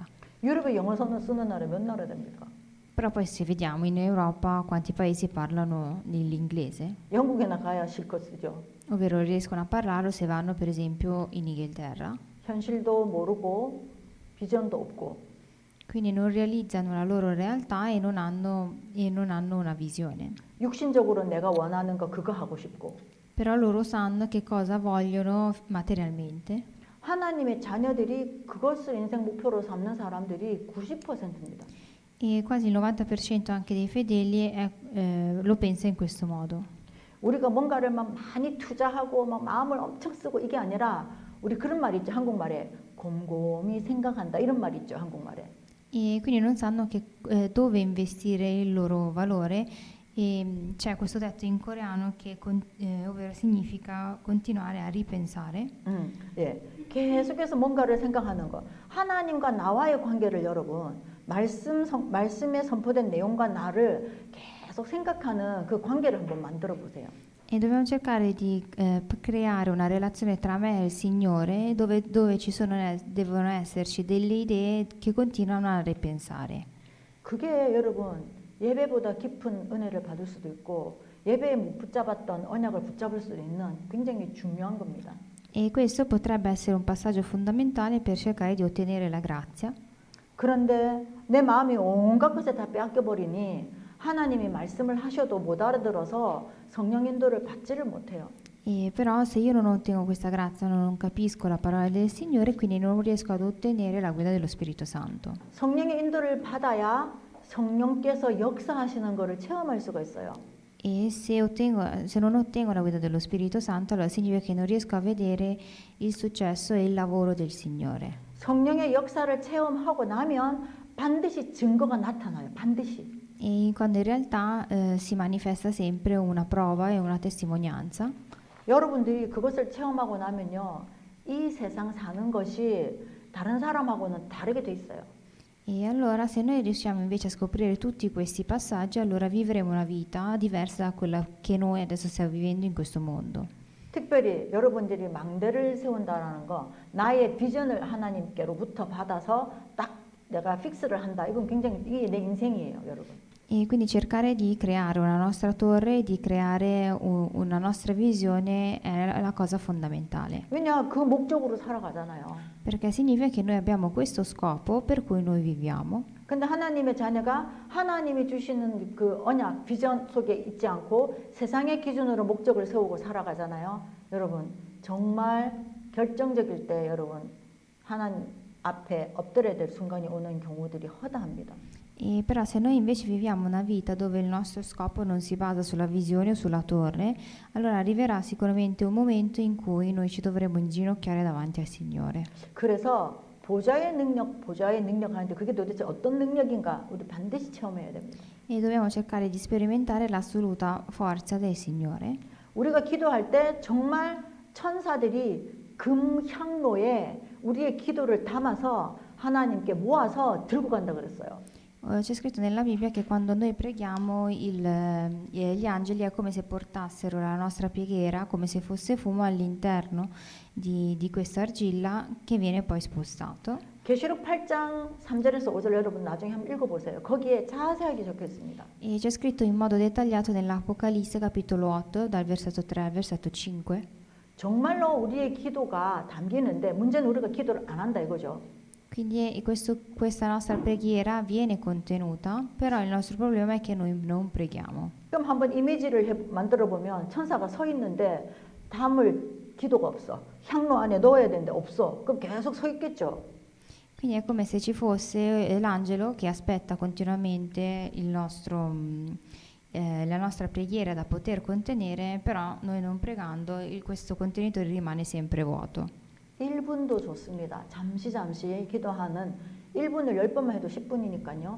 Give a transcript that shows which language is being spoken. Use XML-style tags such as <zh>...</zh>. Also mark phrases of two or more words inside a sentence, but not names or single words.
<ko>유럽에 영어 쓰는 나라 몇 나라 됩니까?</ko> <it>Però poi se vediamo in Europa quanti paesi parlano l'inglese,</it> <ko>영국에나 가야 실컷 쓰죠.</ko> <it>ovvero riescono a parlarlo se vanno per esempio in Inghilterra.</it> <ko>현실도 모르고 비전도 없고.</ko> <it>Quindi non realizzano la loro realtà e non hanno una visione.</it> <ko>육신적으로 내가 원하는 거 그거 하고 싶고.</ko> <it>Però loro sanno che cosa vogliono materialmente.</it> <ko>하나님의 자녀들이 그것을 인생 목표로 삼는 사람들이 90%입니다.</ko> <it>E quasi il 90% anche dei fedeli lo pensa in questo modo.</it> <ko>우리가 뭔가를 막 많이 투자하고 막 마음을 엄청 쓰고 이게 아니라 우리 그런 말 있죠. 한국말에 곰곰이 생각한다 이런 말 있죠. 한국말에.</ko> <it>E quindi non sanno che, dove investire il loro valore e c'è questo detto in coreano che ovvero significa continuare a ripensare.</it> <ko>예, 계속해서 뭔가를 생각하는 거. 하나님과 나와의 관계를 여러분 말씀에 선포된 내용과 나를 계속 생각하는 그 관계를 한번 만들어 보세요.</ko> <it>E dobbiamo cercare di creare una relazione tra me e il Signore dove ci devono esserci delle idee che continuano a ripensare.</it> <ko>그게 여러분 예배보다 깊은 은혜를 받을 수도 있고 예배에 못 붙잡았던 언약을 붙잡을 수도 있는 굉장히 중요한 겁니다.</ko> <it>E questo potrebbe essere un passaggio fondamentale per cercare di ottenere la grazia.</it> <ko>그런데 내 마음이 온갖 것에 다 빼앗겨 버리니 하나님이 말씀을 하셔도 못 알아들어서 성령 인도를 받지를 못해요.</ko> <it>E però se io non ottengo questa grazia, non capisco la parola del Signore, quindi non riesco ad ottenere la guida dello Spirito Santo.</it> <ko>성령의 인도를 받아야 성령께서 역사하시는 것을 체험할 수가 있어요.</ko> <it>E se non ottengo la guida dello Spirito Santo, allora significa che non riesco a vedere il successo e il lavoro del Signore.</it> <ko>성령의 역사를 체험하고 나면 반드시 증거가 나타나요. 반드시.</ko> <it>E quando in realtà si manifesta sempre una prova e una testimonianza.</it> <ko>여러분들이 그것을 체험하고 나면요. 이 세상 사는 것이 다른 사람하고는 다르게 돼 있어요.</ko> <it>E allora se noi riusciamo invece a scoprire tutti questi passaggi, allora vivremo una vita diversa da quella che noi adesso stiamo vivendo in questo mondo.</it> <ko>특별히 여러분들이 망대를 세운다라는 거, 나의 비전을 하나님께로부터 받아서 딱 내가 픽스를 한다. 이건 굉장히 이게 내 인생이에요, 여러분.</ko> <it>E quindi cercare di creare una nostra torre, di creare una nostra visione è la cosa fondamentale.</it> <ko>왜냐 그 목적으로 살아가잖아요.</ko> <it>Perché significa che noi abbiamo questo scopo per cui noi viviamo.</it> <ko>근데 하나님의 자녀가 하나님이 주시는 그 언약, 비전 속에 있지 않고 세상의 기준으로 목적을 세우고 살아가잖아요. 여러분 정말 결정적일 때 여러분 하나님 앞에 엎드려야 될 순간이 오는 경우들이 허다합니다.</ko> <it>E però se noi invece viviamo una vita dove il nostro scopo non si basa sulla visione o sulla torre, allora arriverà sicuramente un momento in cui noi ci dovremo inginocchiare davanti al Signore.</it> <ko>그래서 보좌의 능력 하는데 그게 도대체 어떤 능력인가 우리 반드시 체험해야 됩니다.</ko> <it>E dobbiamo cercare di sperimentare l'assoluta forza del Signore.</it> <ko>우리가 기도할 때 정말 천사들이 금향로에 우리의 기도를 담아서 하나님께 모아서 들고 간다 그랬어요.</ko> <it>C'è scritto nella Bibbia che quando noi preghiamo gli angeli è come se portassero la nostra preghiera, come se fosse fumo all'interno di questa argilla che viene poi spostato.</it> <ko>계시록 8장 3절에서 5절 여러분 나중에 한번 읽어보세요. 거기에 자세하게 적혀 있습니다.</ko> <it>E c'è scritto in modo dettagliato nell'Apocalisse capitolo 8 dal versetto 3 al versetto 5.</it> <ko>정말로 우리의 기도가 담기는데 문제는 우리가 기도를 안 한다 이거죠.</ko> <it>Quindi questa nostra preghiera viene contenuta, però il nostro problema è che noi non preghiamo.</it> <ko>그럼 한번 이미지를 만들어 보면 천사가 서 있는데 담을 기도가 없어. 향로 안에 넣어야 되는데 없어. 그럼 계속 서 있겠죠.</ko> <it>Quindi è come se ci fosse l'angelo che aspetta continuamente la nostra preghiera da poter contenere, però noi non pregando questo contenitore rimane sempre vuoto.</it> <ko>1분도 좋습니다. 잠시 기도하는 1분을 10번만 해도 10분이니까요.</ko>